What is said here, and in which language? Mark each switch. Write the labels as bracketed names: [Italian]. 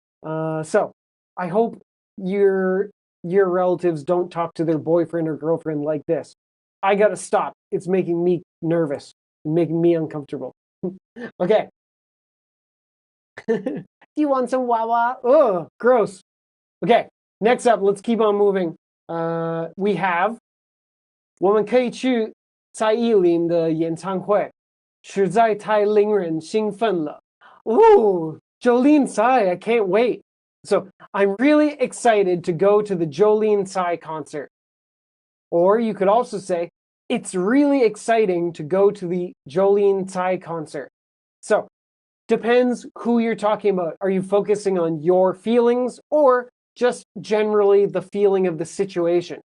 [English] So I hope your relatives don't talk to their boyfriend or girlfriend like this. I gotta stop. It's making me nervous, making me uncomfortable. Okay. Do you want some wawa? Oh, gross. Okay, next up, let's keep on moving. We have [Chinese] 我们可以去蔡依林的演唱会，实在太令人兴奋了。 [English] Ooh, Jolene Tsai, I can't wait. So I'm really excited to go to the Jolene Tsai concert. Or you could also say, it's really exciting to go to the Jolene Tsai concert. So depends who you're talking about. Are you focusing on your feelings or just generally the feeling of the situation?